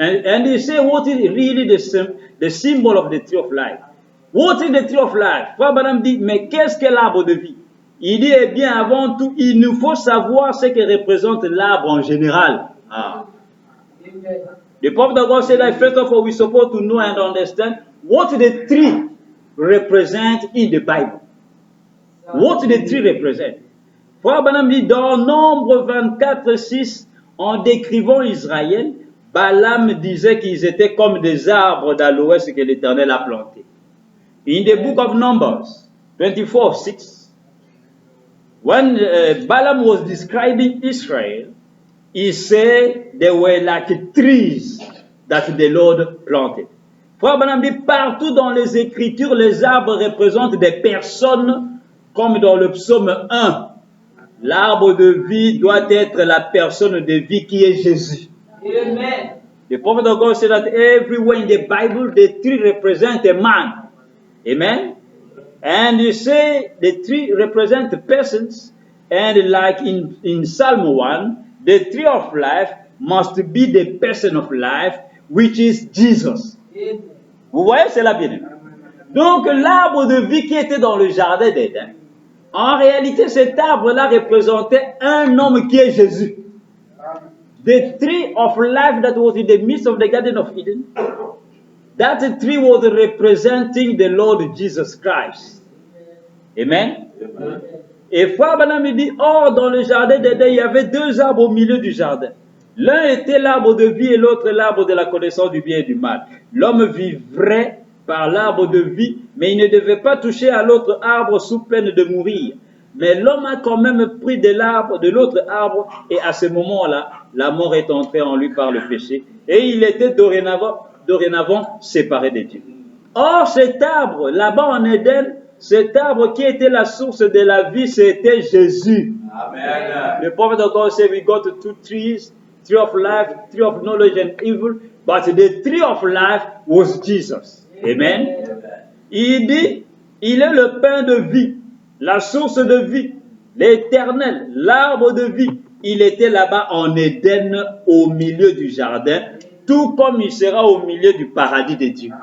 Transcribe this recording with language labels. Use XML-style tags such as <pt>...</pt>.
<en>And they say what is really the symbol of the tree of life. What is the tree of life?</en> <fr>Frère Branham dit, mais qu'est-ce que l'arbre de vie? Il dit, eh bien, avant tout, il nous faut savoir ce que représente l'arbre en général. Ah.</fr> <en>The prophet of God said that first of all, we're supposed to know and understand what the tree represents in the Bible. What the tree represents.</en> <fr>Frère Branham dit, dans Nombre 24:6, en décrivant Israël, Balaam disait qu'ils étaient comme des arbres d'aloès que l'Éternel a plantés.</fr> <en>In the book of Numbers 24:6. When Balaam was describing Israel, he said they were like trees that the Lord planted.</en> <fr>Frère Balaam dit, partout dans les Écritures, les arbres représentent des personnes, comme dans le psaume 1. L'arbre de vie doit être la personne de vie qui est Jésus. Amen.</fr> <en>The prophet of God said that everywhere in the Bible, the tree represents a man. Amen. And you say the tree represents persons, and like in Psalm 1, the tree of life must be the person of life, which is Jesus.</en> <fr>Vous voyez cela bien? Donc l'arbre de vie qui était dans le jardin d'Éden, en réalité cet arbre-là représentait un homme qui est Jésus.</fr> <en>The tree of life that was in the midst of the Garden of Eden, that tree was representing the Lord Jesus Christ. Amen.</en> <fr>Et Frère Branham dit, or dans le jardin d'Éden, il y avait deux arbres au milieu du jardin. L'un était l'arbre de vie et l'autre l'arbre de la connaissance du bien et du mal. L'homme vivrait par l'arbre de vie, mais il ne devait pas toucher à l'autre arbre sous peine de mourir. Mais l'homme a quand même pris de l'autre arbre, et à ce moment-là, la mort est entrée en lui par le péché, et il était dorénavant séparé de Dieu. Or, cet arbre, là-bas en Éden, cet arbre qui était la source de la vie, c'était Jésus. Amen.</fr> <en>The prophet of God said, we got two trees, tree of life, tree of knowledge and evil, but the tree of life was Jesus. Amen.</en> <fr>Il dit, il est le pain de vie, la source de vie, l'éternel, l'arbre de vie. Il était là-bas en Éden, au milieu du jardin, tout comme il sera au milieu du paradis de Dieu.</fr>